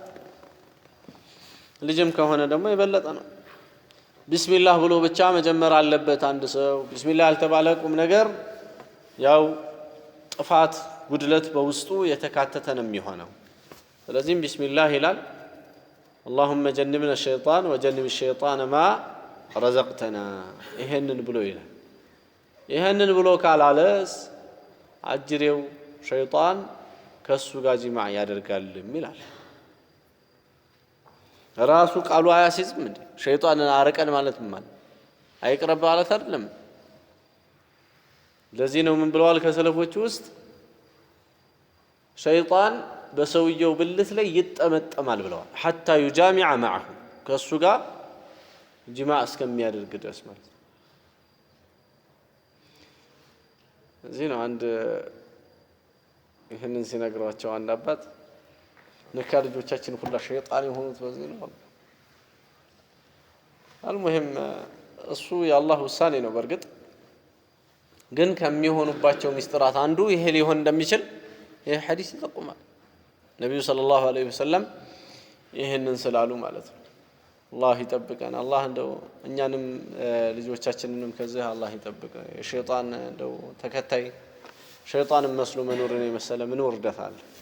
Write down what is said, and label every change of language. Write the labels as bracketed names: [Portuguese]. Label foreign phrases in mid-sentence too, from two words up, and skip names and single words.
[Amharic] ልጅም ከሆነ ደግሞ የበለጠ ነው። ቢስሚላህ ብሎ ብቻ መጀመር አለበት አንድ ሰው። ቢስሚላህ ያልተባለ ቁም ነገር ያው ጥፋት ጉድለት በውስጡ የተካተተ ነው የሚሆነው። ስለዚህም ቢስሚላህ ይላል። [Arabic] اللهم جنبنا الشيطان وجنب الشيطان ما رزقتنا [Amharic] ይሄንን ብሎ ይላል። ይሄንን ብሎ ካላለስ አጅሬው ሸይጣን ከሱ ጋር ጂማዕ ያደርጋል ይላል። ራሱ ቃሉ አያሲዝም እንዴ? ሸይጣንን አርቀን ማለት ምን አይቅረብ ማለት አይደለም። ለዚህ ነው ምን ብለዋል ከሰለፎች ውስጥ ሸይጣን በሰውየው ብልት ላይ ይጠመጠማል ብለዋል። [Arabic] حتى يجامع معه [Amharic] ከሱ ጋር ጂማዕ እስከሚያደርግ ድረስ ማለት ነው። እዚህ ነው አንድ ይህንን ሲነግሯቸው አንድ አባት ነካ ልጆቻችን ሁላ ሸይጣን የሆኑት በዚህ ነው። አልሙሂም እሱ የአላህ ውሳኔ ነው። በርግጥ ግን ከሚሆኑባቸው ሚስጥራት አንዱ ይሄ ሊሆን እንደሚችል ይሄ ሐዲስ ይጠቁማል። ነብዩ [Arabic] صلى الله عليه وسلم [Amharic] ይሄንን ስላሉ ማለት ነው። አላህ ይጠብቀን። አላህ እንደው እኛንም ልጆቻችንንም ከዚህ አላህ ይጠብቀን። የሸይጣን እንደው ተከታይ ሸይጣንን መስሎ መኖርን የመሰለ ምን ውርደት አለ?